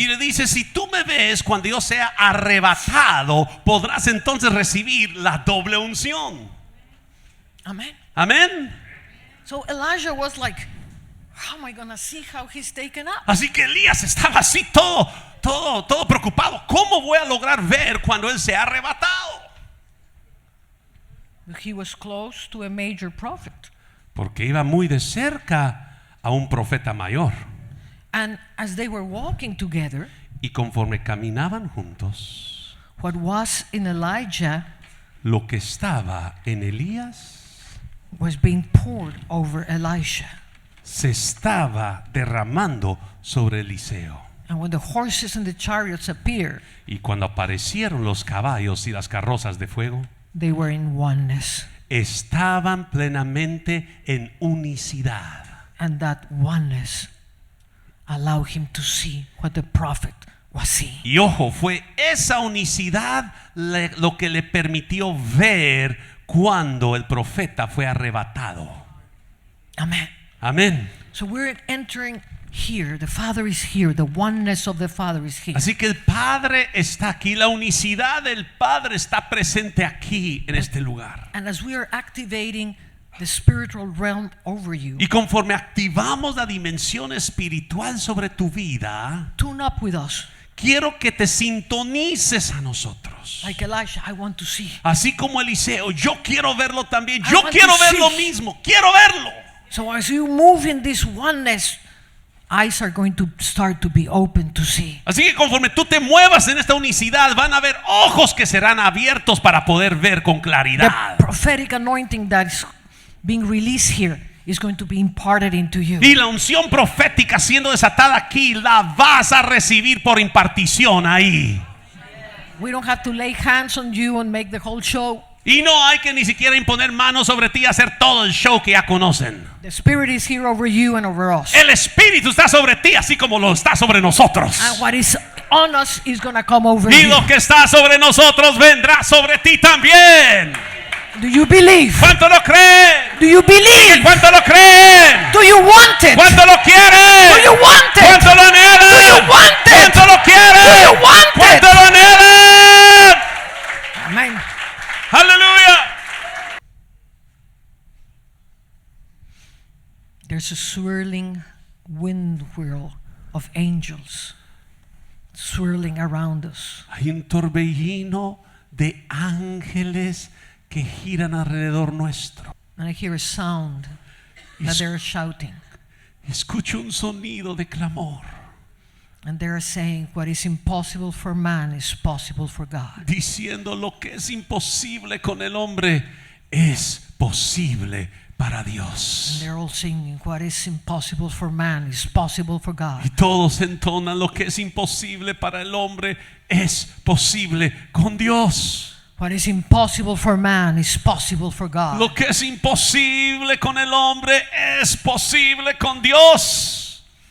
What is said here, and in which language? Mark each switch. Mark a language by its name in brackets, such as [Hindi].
[Spanish] Y le dice, si tú me ves cuando yo sea arrebatado, podrás entonces recibir la doble unción. [English] Amen. [Spanish] Amén. [English] So Elijah was like, how am I going to see how he's taken up? [Spanish] Así que Elías estaba así todo preocupado. ¿Cómo voy a lograr ver cuando él sea arrebatado? [English] He was close to a major prophet. [Spanish] Porque iba muy de cerca a un profeta mayor. [English] And as they were walking together, [Spanish] Y conforme caminaban juntos, [English] what was in Elijah [Spanish] lo que estaba en Elías [English] was being poured over Elisha. [Spanish] se estaba derramando sobre Eliseo. [English] And when the horses and the chariots appeared, [Spanish] Y cuando aparecieron los caballos y las carrozas de fuego, [English] they were in oneness. [Spanish] estaban plenamente en unicidad. [English] And that oneness allowed him to see what the prophet was seeing. [Spanish] Y ojo, fue esa unicidad lo que le permitió ver cuando el profeta fue arrebatado. [English] Amen. [Spanish] Amén. [English] So we're entering here. The Father is here. The oneness of the Father is here. [Spanish] Así que el Padre está aquí, la unicidad del Padre está presente aquí en este lugar. [English] And as we are activating the spiritual realm over you, [Spanish] Y conforme activamos la dimensión espiritual sobre tu vida, [English] tune up with us. [Spanish] quiero que te sintonices a nosotros. [English] Like Elisha, I want to see. [Spanish] Así como Eliseo, yo quiero verlo también. [English] I [Spanish] Yo [English] want [Spanish] quiero [English] to [Spanish] ver lo [English] see. [Spanish] mismo. Quiero verlo. [English] So as you move in this oneness, eyes are going to start to be open to see. [Spanish] Así que conforme tú te muevas en esta unicidad, van a haber ojos que serán abiertos para poder ver con [English] The [Spanish] claridad. [English] prophetic anointing that is being released here is going to be imparted into you. [Spanish] Y la unción profética siendo desatada aquí, la vas a recibir por impartición ahí. [English] We don't have to lay hands on you and make the whole show. [Spanish] Y no hay que ni siquiera imponer manos sobre ti y hacer todo el show que ya conocen. [English] The Spirit is here over you and over us. [Spanish] El Espíritu está sobre ti así como lo está sobre nosotros. [English] And what is on us is going to come over [Spanish] Y [English] you. [Spanish] lo que está sobre nosotros vendrá sobre ti también. [English] Do you believe? [Spanish] ¿Cuánto lo creen? [English] Do you believe? [Spanish] ¿Cuánto lo creen? [English] Do you want it? [Spanish] ¿Cuánto lo quieren? [English] Do you want it? [Spanish] ¿Cuánto lo anhelan? [English] Do you want it? [Spanish] ¿Cuánto lo quieren? [English] Do you want it? [Spanish] ¿Cuánto lo anhelan? [English] Amen. [Spanish] Aleluya. [English] There's a swirling wind whirl of angels swirling around us. [Spanish] Hay un torbellino de ángeles que giran alrededor nuestro. [English] And I hear a sound that they're shouting. [Spanish] Escucho un sonido de clamor, [English] And they're saying, what is impossible for man is possible for God. [Spanish] diciendo lo que es imposible con el hombre es posible para [English] And [Spanish] Dios. [English] they're all singing, what is impossible for man is possible for God. [Spanish] Y todos entonan lo que es imposible para el hombre es posible con Dios. [English] What is impossible for man is possible for God. [Spanish] Lo que es imposible con el hombre es posible con Dios.